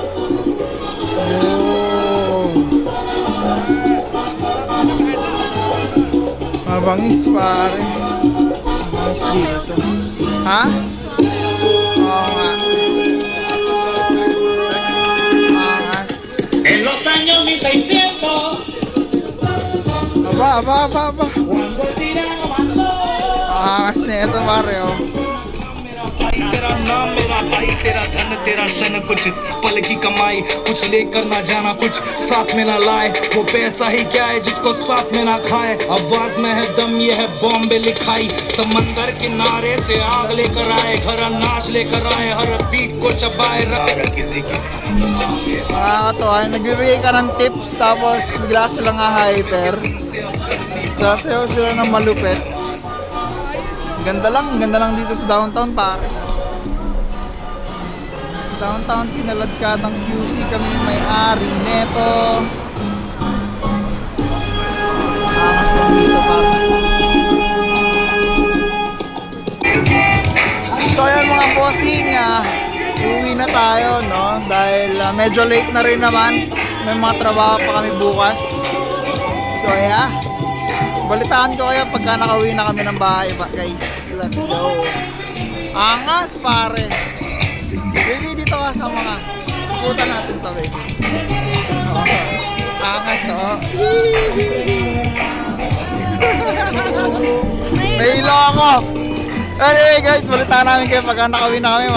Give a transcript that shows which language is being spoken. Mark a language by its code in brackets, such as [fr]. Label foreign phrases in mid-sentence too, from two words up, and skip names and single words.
[tl] Mabangis pare. Mabangis dito. Ha? Oo nga. Angas. [es] En los años 1600, [tl] Aba. [es] cuando el tirano mandó, [tl] Angas na ito pare [hi] तेरा नाम मेरा भाई तेरा धन तेरा शन कुछ पल की कमाई कुछ लेकर ना जाना कुछ साथ में ना लाए वो पैसा ही क्या है जिसको साथ में ना खाए आवाज में है दम ये है बॉम्बे लिखाई समंदर किनारे से आग लेकर आए घर नाच लेकर आए हर बीट को चबाए किसी की [tl] Nakakatawa, nagbibigay ka ng tips tapos bigla silang hyper. Sasayaw sila ng malupit. Ganda lang dito sa downtown pare. Downtown Kinaladkatang QC, kami may-ari neto. Angas lang dito pare. So ayan bossing, uwi na tayo, no? Dahil medyo late na rin naman. May mga trabaho pa kami bukas. [en] So, yeah. [tl] Balitaan ko kayo pagka nakauwi na kami ng bahay, guys. [en] Let's go. [tl] Angas, pare. Baby, dito ka sa mga. Pupunta natin to, baby. Angas, oh. Mahilo ako. [en] Anyway guys, [tl] balitaan namin kayo pagka nakauwi na kami.